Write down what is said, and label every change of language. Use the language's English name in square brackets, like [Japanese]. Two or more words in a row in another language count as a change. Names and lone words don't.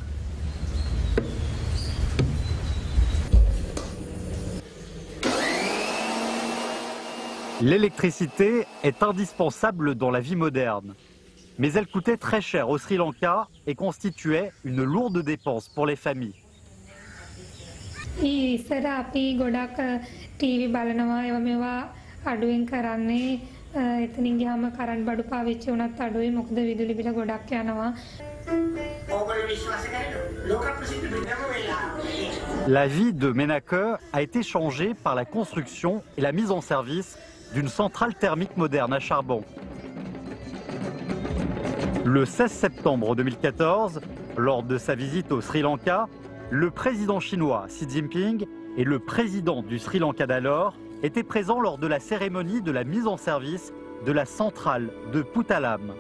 [French] L'électricité est indispensable dans la vie moderne, mais elle coûtait très cher au Sri Lanka et constituait une lourde dépense pour les familles. [Sinhala] ඉස්සර අපි ගොඩක් ටීවී බලනවා ඒවා මේවා අඩුවෙන් කරන්නේ එතනින් ගියාම කරන්ට් බඩු පාවිච්චි වුණත් අඩුයි මොකද විදුලි බිල ගොඩක් යනවා. [French] La vie de Menake a été changée par la construction et la mise en service d'une centrale thermique moderne à charbon. Le 16 septembre 2014, lors de sa visite au Sri Lanka, le président chinois Xi Jinping et le président du Sri Lanka d'alors étaient présents lors de la cérémonie de la mise en service de la centrale de Puttalam.